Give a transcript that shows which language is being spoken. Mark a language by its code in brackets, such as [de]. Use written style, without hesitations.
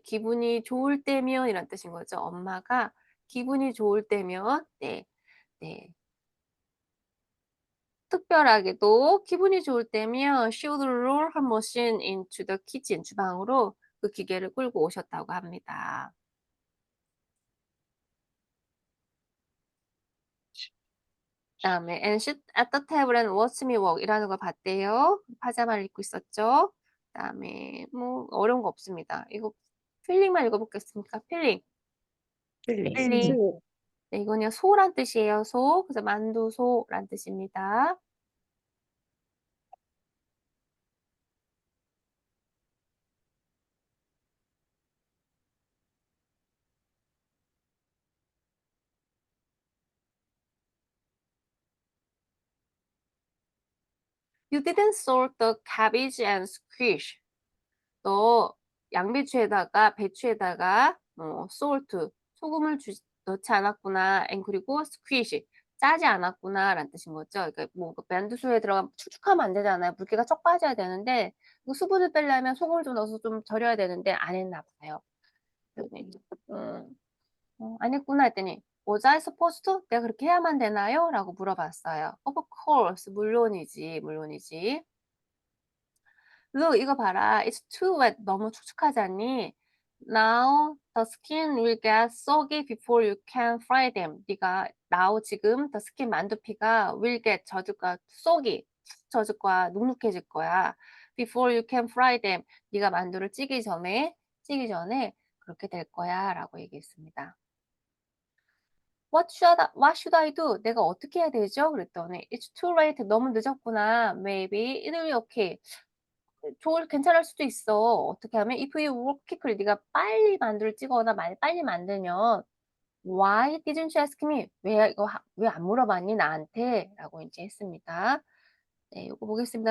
[ko] 기분이 좋을 때면 이란 뜻인 거죠. 엄마가 기분이 좋을 때면, 네. 네. 특별하게도 기분이 좋을 때면 [en] she would roll her machine into the kitchen, [ko] 주방으로 그 기계를 끌고 오셨다고 합니다. 다음에 [en] and sit at the table and watch me work [ko] 이라는 걸 봤대요. 파자마를 입고 있었죠. 다음에 뭐 어려운 거 없습니다. 이거 필링만 읽어보겠습니까? 필링. 필링. 네, 이거는요 소란 뜻이에요. 소. 그래서 만두소란 뜻입니다. [en] You didn't salt the cabbage and squish. [ko] 너 양배추에다가 배추에다가 salt, 소금을 넣지 않았구나. and 그리고 squish, 짜지 않았구나라는 뜻인 거죠. 그러니까 뭐 만두소에 들어가면 축축하면 안 되잖아요. 물기가 쩍 빠져야 되는데 그 수분을 빼려면 소금을 좀 넣어서 좀 절여야 되는데 안 했나 봐요. 그랬더니 안 했구나 했더니 [en] Was I supposed to? [ko] 내가 그렇게 해야만 되나요? 라고 물어봤어요. [en] Of course, [ko] 물론이지, 물론이지. [en] Look, [ko] 이거 봐라. [en] It's too wet. [ko] 너무 축축하지 않니? [en] Now the skin will get soggy before you can fry them. [ko] 네가 [en] now [ko] 지금 [en] the skin [ko] 만두피가 [en] will get [ko] 젖을 거야. [en] soggy, [ko] 젖을 거야. 눅눅해질 거야. [en] Before you can fry them. [ko] 네가 만두를 찌기 전에 그렇게 될 거야라고 얘기했습니다. [en] What should I do? [ko] 내가 어떻게 해야 되죠? 그랬더니 [en] It's too late. [ko] 너무 늦었구나. [en] Maybe it will be okay. [ko] 괜찮을 수도 있어. 어떻게 하면 [en] if you work quickly, [ko] 네가 빨리 만두를 찌거나 빨리 만들면 [en] Why didn't you ask me? [ko] 왜 안 물어봤니 나한테? 라고 이제 했습니다. 네, 이거 보겠습니다.